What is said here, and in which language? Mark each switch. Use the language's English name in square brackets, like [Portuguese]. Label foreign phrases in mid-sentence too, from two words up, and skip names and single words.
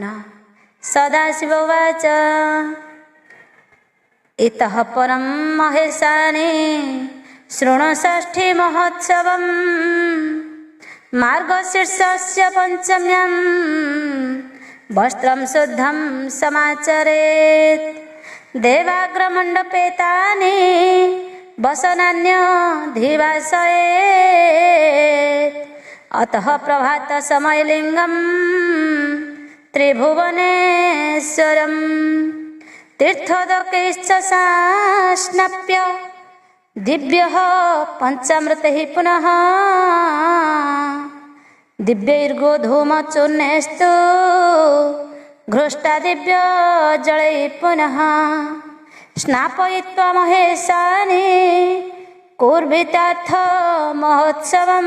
[Sanskrit] ସଦାଶିବ ଉବାଚ ଇତଃ ପରଂ ମହେଶାନି ଶୃଣୁ ଷଷ୍ଠୀ ମହୋତ୍ସବଂ ମାର୍ଗଶୀର୍ଷସ୍ୟ ପଞ୍ଚମ୍ୟାଂ ବସ୍ତ୍ରଂ ଶୁଦ୍ଧଂ ସମାଚରେତ୍। ଦେବାଗ୍ରମଣ୍ଡପେ ତାନି ବସନାନ୍ୟ ଧିବାସୟେତ୍। अतः प्रभात समय लिंगम त्रिभुवनेश्वरम तीर्थोदकैश्च स्नाप्य दिव्यः पंचामृतैः पुनः दिव्यैर्गोधूमचूर्णैस्तु घृष्टा दिव्य जलैः पुनः स्नापयित्वा महेशानि कुर्वितार्थ महोत्सवम्।